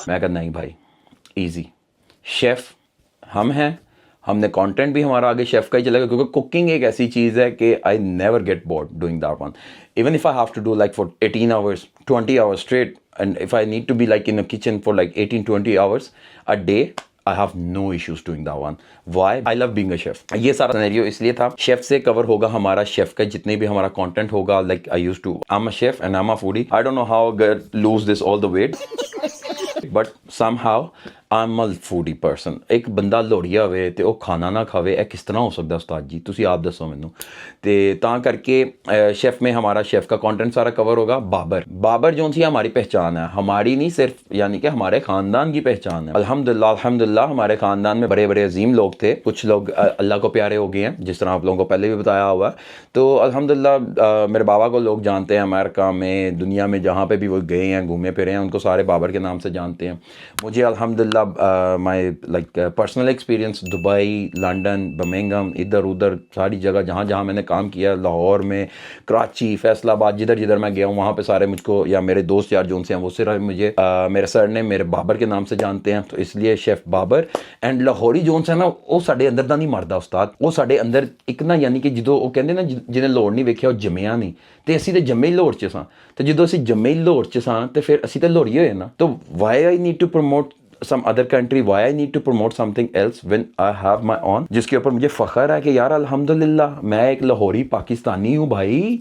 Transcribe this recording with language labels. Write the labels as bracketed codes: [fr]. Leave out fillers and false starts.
[hi] मैं कहता नहीं भाई, इजी शेफ हम हैं, हमने कंटेंट भी हमारा आगे शेफ का ही चलेगा, क्योंकि कुकिंग एक ऐसी चीज़ है कि [en] I never get bored doing that one. Even if I have to do like for 18 hours 20 hours straight, and if I need to be like in a kitchen for like 18-20 hours a day, I have no issues doing that one. Why? I love being a chef. [hi] ये सारा scenario इसलिए था, chef से cover होगा हमारा chef का जितने भी हमारा कंटेंट होगा। [en] Like I used to, I'm a chef and I'm a foodie. I don't know how I get lose this all the weight. But somehow I'm a foodie person. [pa] एक ਬੰਦਾ ਲੋੜੀਆ ਹੋਵੇ ਤੇ ਉਹ ਖਾਣਾ ਨਾ ਖਾਵੇ, ਇਹ ਕਿਸ ਤਰ੍ਹਾਂ ਹੋ ਸਕਦਾ ਉਸਤਾਦ ਜੀ, ਤੁਸੀਂ ਆਪ ਦੱਸੋ ਮੈਨੂੰ। ਤੇ ਤਾਂ ਕਰਕੇ [hi] शेफ में हमारा शेफ का कंटेंट सारा कवर होगा। बाबर जो सी हमारी पहचान है, हमारी नहीं सिर्फ यानी कि हमारे ख़ानदान की पहचान है। अल्हम्दुलिल्लाह हमारे ख़ानदान में बड़े बड़े अजीम लोग थे, कुछ लोग अल्लाह को प्यारे हो गए हैं, जिस तरह आप लोगों को पहले भी बताया हुआ। तो अल्हम्दुलिल्लाह मेरे बाबा को लोग जानते हैं, अमेरिका में, दुनिया में जहाँ पे भी वो गए हैं, घूमे फिरे हैं, उनको सारे बाबर के नाम से जानते हैं। मुझे अल्हम्दुलिल्लाह अल्हम्दुलिल्लाह [en] my like personal experience [hi] Dubai, London, Birmingham, इधर उधर सारी जगह जहाँ जहाँ मैंने काम किया, लाहौर में, कराची, फैसलाबाद, जिधर जिधर मैं गया हूँ वहाँ पे सारे मुझको या मेरे दोस्त यार जो उनसे हैं वो सिर्फ मुझे मेरे सर ने मेरे बाबर के नाम से जानते हैं, तो इसलिए chef Babar. [pa] And Lahori Jones है ना वो साढ़े अंदर दा नहीं मरदा उस्ताद, वो साढ़े अंदर एक ना यानी कि ਜਦੋਂ ਉਹ ਕਹਿੰਦੇ ਨਾ ਜਿਹਨੇ ਲੋੜ ਨਹੀਂ ਵੇਖਿਆ ਉਹ ਜੰਮਿਆ ਨਹੀਂ, ਤੇ ਅਸੀਂ ਤੇ ਜੰਮੇ ਹੀ ਲਾਹੌਰ 'ਚ ਸਾਂ, ਤੇ ਜਦੋਂ ਅਸੀਂ ਜੰਮੇ ਹੀ ਲਾਹੌਰ 'ਚ ਸਾਂ ਤੇ ਫਿਰ ਅਸੀਂ ਤੇ ਲਾਹੌਰੀ ਹੋਏ ਨਾ। [en] तो why I need to promote some other country, why I need to promote something else when I have my own, [hi] जिसके ऊपर मुझे फख्र है कि यार अल्हम्दुलिल्लाह मैं एक लाहौरी पाकिस्तानी हूँ भाई।